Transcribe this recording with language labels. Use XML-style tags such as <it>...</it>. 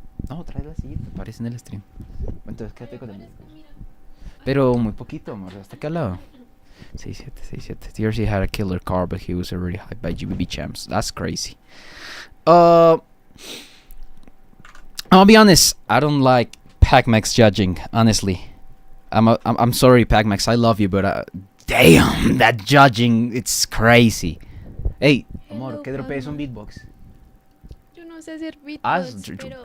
<es>No, trae la sillita, aparece en el stream. Entonces quédate con el. Pero muy poquito, amor, hasta acá al lado.</es> <en>6-7. TRC had a killer car, but he was already hyped by GBB champs. That's crazy. I'll be honest. I don't like Pacmax judging. Honestly, I'm sorry, Pacmax. I love you, but damn, that judging, it's crazy.</en> <es>Hey, amor, ¿qué dropees un beatbox? Yo no sé hacer beatbox, pero...</es>